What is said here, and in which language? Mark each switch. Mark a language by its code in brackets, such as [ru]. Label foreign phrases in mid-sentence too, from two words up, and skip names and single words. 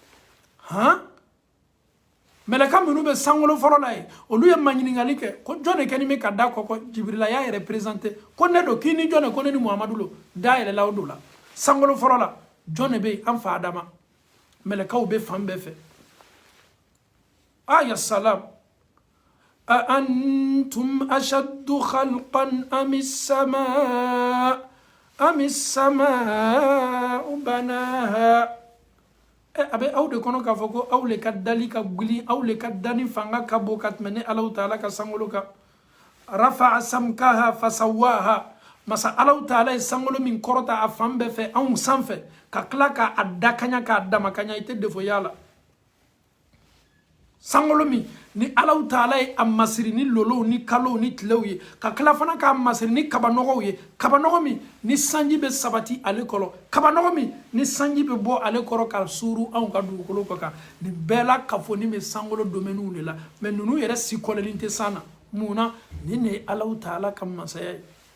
[bm] mɛlɛka minnu bɛ sankolo fɔlɔ la ye olu ye maɲininkali kɛ ko jɔn de kɛni bɛ ka da kɔkɔ jibirila y'a yɛrɛ présenté ko ne don k'i ni jɔn de ko ne ni muhamadu lo da yɛlɛla o don la sankolo fɔlɔ la jɔn de bɛ yen an fa adama mɛlɛkaw bɛ fan bɛɛ fɛ [ar] يا سلام أأنتم أشد خلقا أم السماء بناها [bm] abe aw de kono ka fɔ ko aw le ka dali ka guli aw le ka dani fanga ka bo ka tɛmɛ ni alaw taala ka sankolo kan [ar] رفع سمكها فسواها [bm] masa alaw taala ye sankolo min kɔrɔta a fan bɛɛ fɛ anw sanfɛ ka tila k'a dakanya k'a damakanya i tɛ defo y'a la sankolo min ni alaw taala ye a masiri ni lolow ni kalow ni tilew ye ka tila fana k'a masiri ni kabanɔgɔw ye kabanɔgɔ min ni sanji bɛ sabati ale kɔrɔ kabanɔgɔ min ni sanji bɛ bɔ ale kɔrɔ ka suuru anw ka dugukolo kɔ kan nin bɛɛ la kafoni bɛ sankolo domaines de la mais ninnu yɛrɛ si kɔlɛlen tɛ san na mun na nin de ye alaw taala ka masaya ye